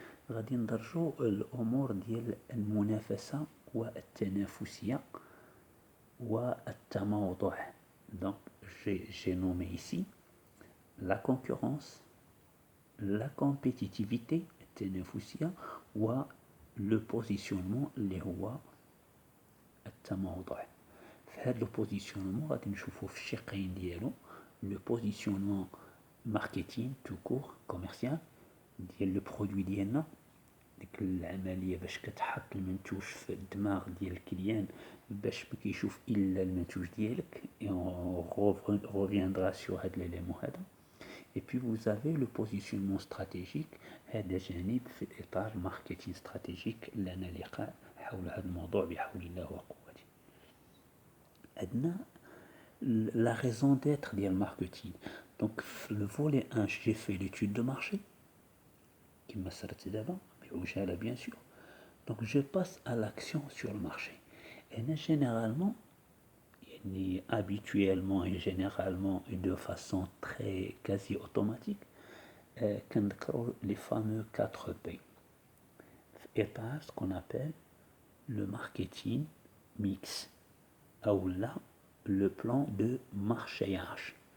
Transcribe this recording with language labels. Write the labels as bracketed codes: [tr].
[ar] غادي ندرجو الأمور ديال المنافسة والتنافسية والتموضع. [fr] Donc j'ai nommé ici la concurrence, la compétitivité التنافسية le positionnement [ar] اللي هو التموضع. في هذا لو بوزيسيونمون غادي نشوفو في الشقين ديالو [fr] لو بوزيسيونمون ماركتين تو كور كوميرسيال [ar] ديال لو برودوي ديالنا، ديك العمليه باش كتحط المنتوج في الدماغ ديال الكليان باش ما كيشوف الا المنتوج ديالك. [fr] et on reviendra sur هاد ليليمون هذا. et puis vous avez le positionnement stratégique. [ar] هذا جانب في اطار ماركتين استراتيجيك لنا لقاء حول هذا الموضوع بحول الله وقوته. عندنا la raison d'être ديال الماركتين. [fr] donc في le volet 1 j'ai fait l'étude de marché [ar] كما سرت دابا بعجاله [fr] bien sûr. donc je passe à l'action sur le marché. هنا généralement يعني habituellement et généralement et de façon très quasi automatique كنذكروا les fameux 4P في إطار ce qu'on appelle le marketing mix ou là le plan de marchéage.